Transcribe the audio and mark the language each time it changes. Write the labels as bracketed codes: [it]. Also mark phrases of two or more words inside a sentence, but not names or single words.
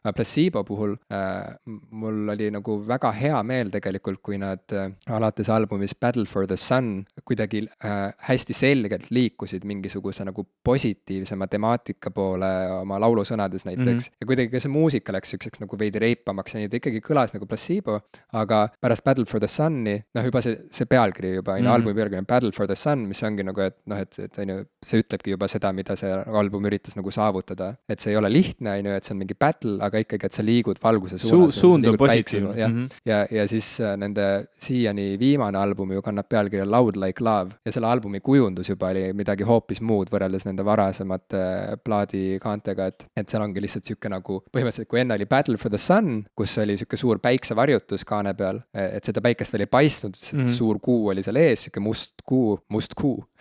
[et] Aga Placebo puhul mul oli nagu väga hea meel tegelikult, kui nad alates albumis Battle for the Sun kuidagi hästi selgelt liikusid mingisuguse nagu positiivsema temaatika poole oma laulusõnades näiteks. Ja kuidagi ka see muusika läks siukseks nagu veidi reipamaks ja nii ta ikkagi kõlas nagu Placebo, aga pärast Battle for the Sun'i, juba see pealkiri juba, albumi pealkiri on Battle for the Sun, mis ongi nagu, et on ju, see ütlebki juba seda, mida see album üritas nagu saavutada, et see ei ole lihtne, on ju, et see on mingi battle, aga ikkagi, et sa liigud valguse suunas. Suund on positiivne. Ja siis nende siiani viimane album ju kannab pealkirja Loud Like Love ja selle albumi kujundus juba oli midagi hoopis muud võrreldes nende varasemate plaadikaantega, et seal ongi lihtsalt sihuke nagu, põhimõtteliselt kui enne oli Battle for the Sun, kus oli sihuke suur päiksevarjutus kaane peal, et seda päikest veel ei paistnud, suur kuu oli seal ees, sihuke must kuu